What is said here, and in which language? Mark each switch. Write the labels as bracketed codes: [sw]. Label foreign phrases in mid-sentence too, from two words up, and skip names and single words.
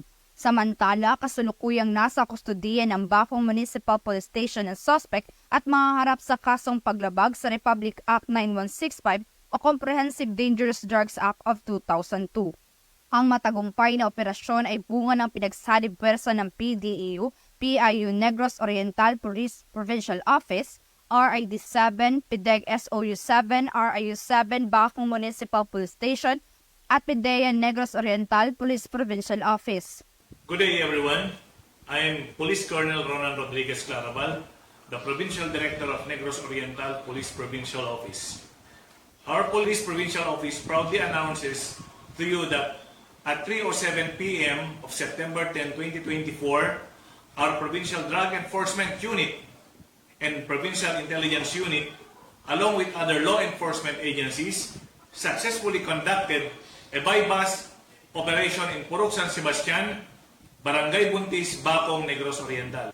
[tl] Samantala, kasulukuyang nasa kustudiya ng Bacong Municipal Police Station ang suspect at mahaharap sa kasong paglabag sa Republic Act 9165 o Comprehensive Dangerous Drugs Act of 2002. Ang matagumpay na operasyon ay bunga ng pinagsalib pwersa ng PDEU, PIU Negros Oriental Police Provincial Office, RID-7, PIDEG SOU-7, RIU-7, Bacong Municipal Police Station, at PIDEA Negros Oriental Police Provincial Office. [en] Good day everyone. I am Police Colonel Ronan Rodriguez Claraval, the Provincial Director of Negros Oriental Police Provincial Office. Our Police Provincial Office proudly announces to you that at 3:07 p.m. of September 10, 2024, our Provincial Drug Enforcement Unit and Provincial Intelligence Unit, along with other law enforcement agencies, successfully conducted a bypass operation in Purok San Sebastian, Barangay Buntis, Bacong, Negros Oriental.